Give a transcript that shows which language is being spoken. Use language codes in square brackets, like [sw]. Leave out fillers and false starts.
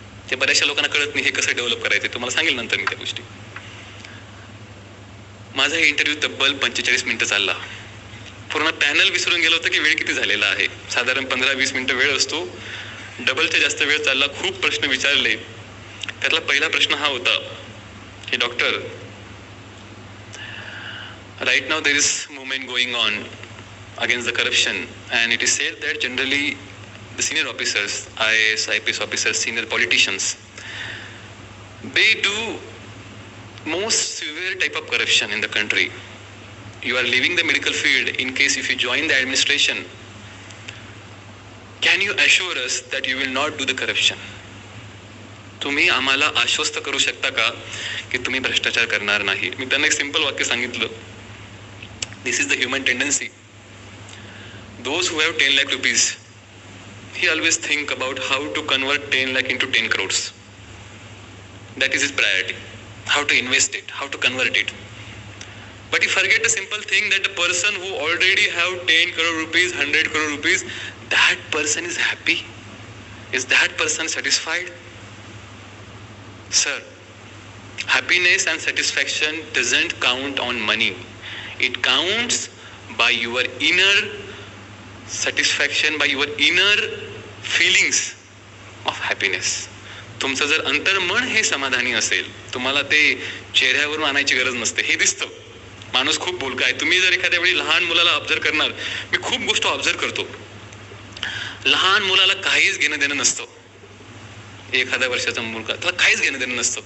[mr] ते बऱ्याचशा लोकांना कळत नाही हे कसं डेव्हलप करायचं. तुम्हाला सांगेल नंतर मी त्या गोष्टी. माझा हे इंटरव्ह्यू तब्बल 45 मिनिटं चालला. पूर्ण पॅनल विसरून गेलो होतं की वेळ किती झालेला आहे. साधारण 15-20 मिनिटं वेळ असतो. डबलच्या जास्त वेळ चालला. खूप प्रश्न विचारले. त्यातला पहिला प्रश्न हा होता की doctor, [en] right now there is movement going on against the corruption and it is said that generally the senior officers, IAS, IPS officers, senior politicians, they do most severe type of corruption in the country. You are leaving the medical field. In case if you join the administration, can you assure us that you will not do the corruption? [mr] तुम्ही आम्हाला आश्वस्त करू शकता का की तुम्ही भ्रष्टाचार करणार नाही? मी त्यांना एक सिंपल वाक्य सांगितलं. [en] This is the human tendency. Those who have 10 lakh rupees, he always think about how to convert 10 lakh into 10 crores. That is his priority. How to invest it, how to convert it. But he forget the simple thing that the person who already have 10 crore rupees, 100 crore rupees, that person is happy. Is that person satisfied? Sir, happiness and satisfaction doesn't count on money. It counts by your inner satisfaction, by your inner feelings of happiness. [mr] तुमचं जर अंतर्मन हे समाधानी असेल, तुम्हाला ते चेहऱ्यावरून आणायची गरज नसते. हे दिसतं. माणूस खूप बोलका आहे. तुम्ही जर एखाद्या वेळी लहान मुलाला ऑब्झर्व करणार, मी खूप गोष्ट ऑब्झर्व करतो. लहान मुलाला काहीच घेणं देणं नसतं. 1 वर्षाचा मुलगा, त्याला काहीच घेणं देणं नसतं.